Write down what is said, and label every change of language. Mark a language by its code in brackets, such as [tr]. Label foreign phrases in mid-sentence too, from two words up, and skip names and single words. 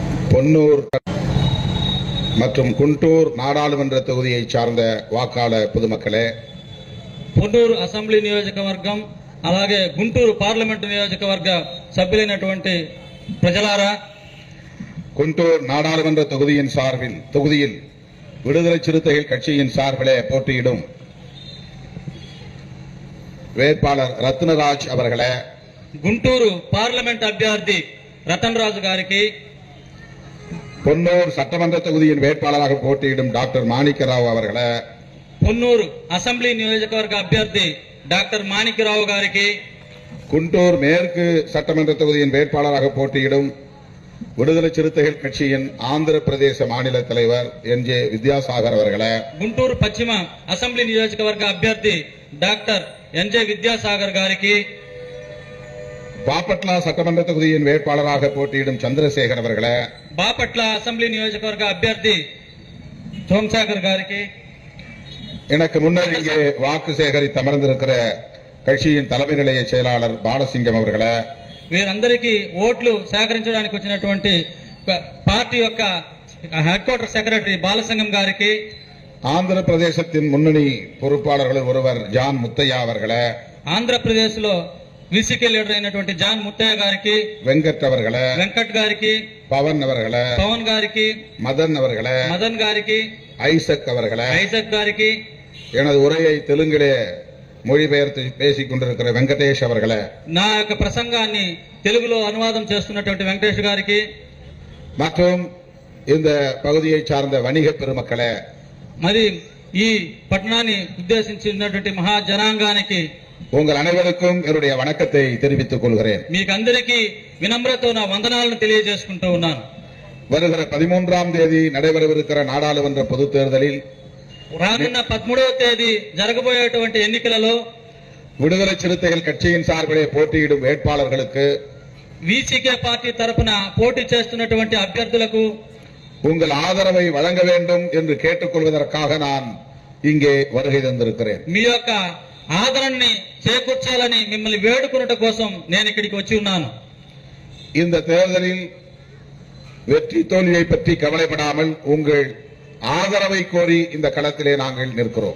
[ta] பொன்னூர் மற்றும் குண்டூர் நாடாளுமன்ற தொகுதியை சார்ந்த வாக்காளர் பொதுமக்களே, [te] పొన్నూరు అసెంబ్లీ నియోజకవర్గం అలాగే గుంటూరు పార్లమెంటు నియోజకవర్గ సభ్యులైనటువంటి ప్రజలారా, [ta] குண்டூர் நாடாளுமன்ற தொகுதியில் விடுதலை சிறுத்தைகள் கட்சியின் சார்பிலே போட்டியிடும் வேட்பாளர் ரத்னராஜ் அவர்களே, [te] గుంటూరు పార్లమెంట్ అభ్యర్థి రతన్ రాజు గారికి, [ta] பொன்னூர் சட்டமன்ற தொகுதியின் வேட்பாளராக போட்டியிடும் டாக்டர் மாணிக்கராவ் அவர்களே, [te] పొన్నూరు అసెంబ్లీ నియోజకవర్గ అభ్యర్థి డాక్టర్ మాణిక్యరావు గారికి, [ta] குண்டூர் மேற்கு சட்டமன்ற தொகுதியின் வேட்பாளராக போட்டியிடும் விடுதலை சிறுத்தைகள் கட்சியின் ஆந்திர பிரதேச மாநில தலைவர் என்.ஜே. வித்யாசாகர் அவர்களே, [te] గుంటూరు పశ్చిమ అసెంబ్లీ నియోజకవర్గ అభ్యర్థి డాక్టర్ ఎన్.జే. విద్యాసాగర్ గారికి, [ta] பாப்பட்லா சட்டமன்ற தொகுதியின் வேட்பாளராக போட்டியிடும் சந்திரசேகர் அவர்களே, [te] బాపట్ల అసెంబ్లీ నియోజకవర్గ అభ్యర్థి సోమశేఖర్ గారికి, [ta] எனக்கு முன்னர் இங்கே வாக்கு சேகரித்து அமர்ந்திருக்கிற கட்சியின் தலைமை நிலைய செயலாளர் பாலசிங்கம் அவர்களே, [te] వీరందరికీ ఓట్లు సేకరించడానికి వచ్చినటువంటి పార్టీ యొక్క [en] head quarter secretary [te] బాలసింగం గారికి, [ta] ஆந்திர பிரதேசத்தின் முன்னணி பொறுப்பாளர்கள் ஒருவர் ஜான் முத்தையா அவர்களே, [te] ఆంధ్రప్రదేశ్ లో విసికే లీడర్ అయినటువంటి జాన్ ముత్తయ్య గారికి, [ta] வெங்கட் அவர்களே, [te] వెంకట్ గారికి, [ta] பவன் அவர்களே, [te] పవన్ గారికి, [ta] மதன் அவர்களே, [te] మదన్ గారికి, [ta] ஐசக் அவர்களே, [te] ఐజక్ గారికి, [ta] எனது உரையை தெலுங்கிலே மொழிபெயர்த்து பேசிக் கொண்டிருக்கிற வெங்கடேஷ் அவர்களே, [te] నా యొక్క ప్రసంగాన్ని తెలుగులో అనువాదం చేస్తున్నటువంటి వెంకటేష్ గారికి, [ta] மற்றும் இந்த பகுதியை சார்ந்த வணிக பெருமக்களே, [te] మరి ఈ పట్టణాన్ని ఉద్దేశించినటువంటి మహా జనాంగానికి [ta] உங்கள் அனைவருக்கும் என்னுடைய வணக்கத்தை தெரிவித்துக் கொள்கிறேன். [te] మీకందరికీ వినమ్రతో నా వందనాలను తెలియజేసుకుంటూ ఉన్నాను. [ta] வருகிற 13ஆம் தேதி நடைபெறவிருக்கிற நாடாளுமன்ற பொதுத் தேர்தலில் [te] రానున్న 13వ తేదీ జరగబోయేటువంటి ఎన్నికలలో [ta] விடுதலை சிறுத்தைகள் கட்சியின் சார்பிலே போட்டியிடும் வேட்பாளர்களுக்கு [te] విసికే పార్టీ తరపున పోటీ చేస్తున్నటువంటి అభ్యర్థులకు [ta] உங்கள் ஆதரவை வழங்க வேண்டும் என்று கேட்டுக்கொள்வதற்காக நான் இங்கே வருகை தந்திருக்கிறேன். [te] మీ యొక్క ఆదరణని చేకూర్చాలని మిమ్మల్ని వేడుకున్నట కోసం నేను ఇక్కడికి వచ్చి ఉన్నాను. [ta] இந்த தேர்தலில் வெற்றி தோல்வியை பற்றி கவலைப்படாமல் உங்கள் ஆதரவை கோரி இந்த களத்திலே நாங்கள் நிற்கிறோம்.